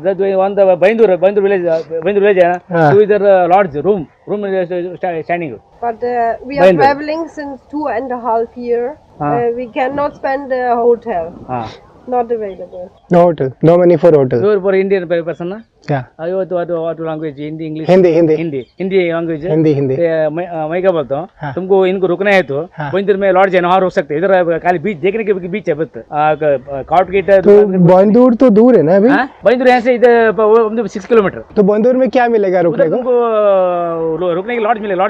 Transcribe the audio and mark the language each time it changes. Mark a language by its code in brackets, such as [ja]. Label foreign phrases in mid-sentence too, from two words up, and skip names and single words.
[en] That way on the Baindur village. Two is the lodge room is standing. But we are Baindur. traveling since 2.5 years. We cannot spend a hotel. Not available. No hotel. No money for hotel. You are for Indian person, na? Yeah. what language? Hindi, English. Hindi. Hindi language. Hindi. [hi] मैं क्या बोलता हूँ तुमको इनको रुकना है तो बंदर में लॉज है ना वहाँ रुक सकते हैं इधर खाली बीच देखने के बीच है बस काउट गेट तो बंदूर तो दूर है ना अभी बंदूर यहाँ से इधर 6 किलोमीटर तो बंदूर में क्या मिलेगा रुकने उधर को तुमको रुकने की लॉज मिलेगा फूड सब